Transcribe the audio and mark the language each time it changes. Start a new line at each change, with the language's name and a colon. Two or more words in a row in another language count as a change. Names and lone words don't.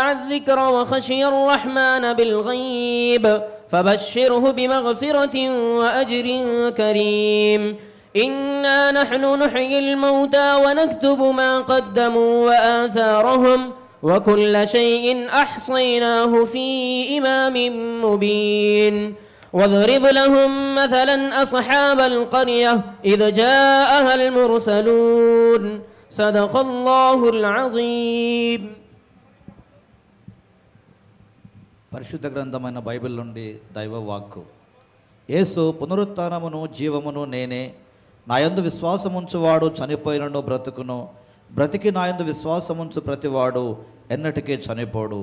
Arabic: الذكر وخشي الرحمن بالغيب فبشره بمغفرة وأجر كريم إنا نحن نحيي الموتى ونكتب ما قدموا وآثارهم وكل شيء أحصيناه في إمام مبين वضرب لهم مثلا أصحاب القرية إذ جاءها المرسلون صدق الله العظيم.
Telugu: పరిశుద్ధ గ్రంథమైన బైబిల్ నుండి దైవ వాక్కు. యేసు పునరుత్థానమును జీవమును నేనే, నాయందు విశ్వాసముంచువాడు చనిపోయినను బ్రతుకును, బ్రతికి నాయందు విశ్వాసముంచు ప్రతివాడు ఎన్నటికీ చనిపోడు.